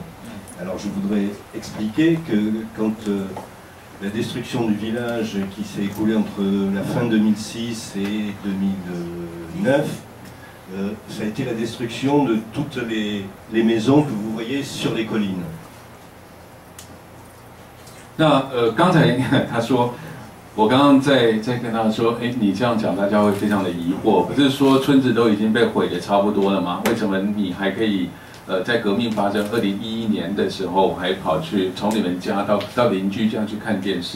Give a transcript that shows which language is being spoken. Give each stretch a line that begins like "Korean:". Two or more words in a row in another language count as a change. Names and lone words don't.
French: Alors je voudrais expliquer que quand la destruction du village qui s'est écoulée entre la fin 2006 et 2009, ça a été la destruction de toutes les maisons que vous voyez sur les collines.
Chinese: 那刚才他说。我刚刚在跟他说，你这样讲，大家会非常的疑惑。不是说村子都已经被毁的差不多了吗？为什么你还可以，在革命发生2011年的时候，还跑去从你们家到邻居家去看电视？